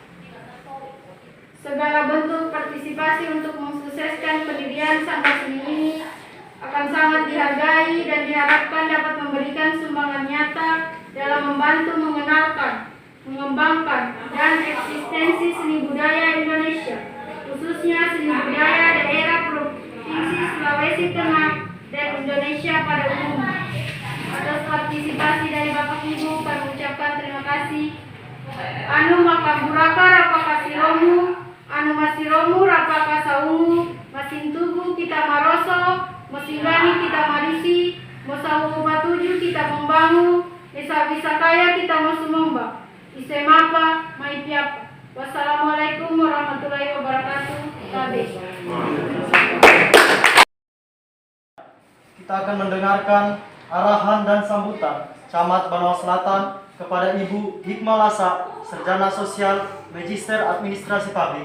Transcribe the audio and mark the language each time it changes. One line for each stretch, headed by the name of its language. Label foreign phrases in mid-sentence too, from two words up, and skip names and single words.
Indonesian: Segala bentuk partisipasi untuk mensukseskan pendirian Sanggar Seni ini akan sangat dihargai dan diharapkan dapat memberikan sumbangan nyata dalam membantu mengenalkan, mengembangkan, dan eksistensi seni budaya Indonesia, khususnya seni budaya daerah Provinsi Sulawesi Tengah dan Indonesia pada umumnya. Atas partisipasi dari Bapak Ibu, kami ucapkan terima kasih.
Kalumpang: Anu makaburaka rapa kasiromu, anu masiromu rapa kasaungu, masin tugu kita maroso, mesinggani kita marisi, mosawu batuju
Indonesian: kita membangun,
Kalumpang: desa wisakaya kita masumomba, isemapa maipiapa.
Arabic: والسلام عليكم ورحمة الله وبركاته.
Indonesian: Kita akan mendengarkan arahan dan sambutan Camat Banawa Selatan kepada Ibu Hikmalasa, Sarjana Sosial, Magister Administrasi Publik.